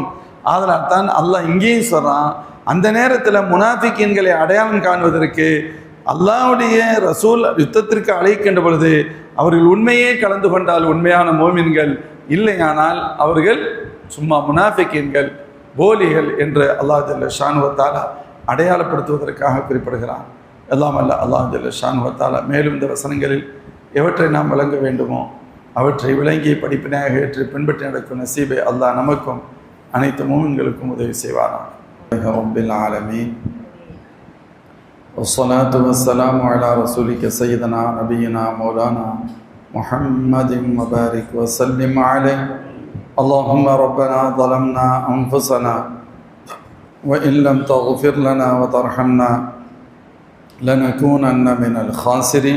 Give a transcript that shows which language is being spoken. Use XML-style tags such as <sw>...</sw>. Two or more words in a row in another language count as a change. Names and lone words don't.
<ta>அதனால் தான் அல்லாஹ் இங்கேயும் சொல்கிறான், அந்த நேரத்தில் முனாஃபிக்கீன்களை அடையாளம் காண்பதற்கு அல்லாஹ்வுடைய ரசூல் யுத்தத்திற்கு அழைக்கின்ற பொழுது அவர்கள் உண்மையே கலந்து கொண்டால் உண்மையான மோமின்கள், இல்லையானால் அவர்கள் சும்மா முனாஃபிக்கீன்கள், போலிகள் என்று</ta> <ar>الله جل شأنه وتعالى</ar> <ta>அடையாளப்படுத்துவதற்காக குறிப்பிடுகிறான். எல்லாம் அல்ல</ta> <ar>الله جل شأنه وتعالى</ar> <ta>மேலும் இந்த வசனங்களில் எவற்றை நாம் விளங்க வேண்டுமோ அவற்றை விளங்கி படிப்பினையாக ஏற்று பின்பற்றி நடக்கும் நசீபை அல்லாஹ் நமக்கும் அனைத்து மூமின்களுக்கும் உதவி செய்வாராம்.</ta> <ar>رب العالمين. والصلاة والسلام على رسولك سيدنا نبينا مولانا محمد وبارك وسلم عليه. اللهم ربنا ظلمنا أنفسنا وإن لم تغفر لنا وترحمنا لنكونن من الخاسرين.</ar>